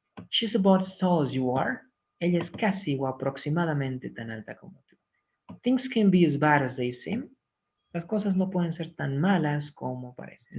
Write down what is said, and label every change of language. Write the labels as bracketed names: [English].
[English] She's about as tall as you are. [Spanish] Ella es casi o aproximadamente tan alta como tú. [English] Things can be as bad as they seem. [Spanish] Las cosas no pueden ser tan malas como parecen.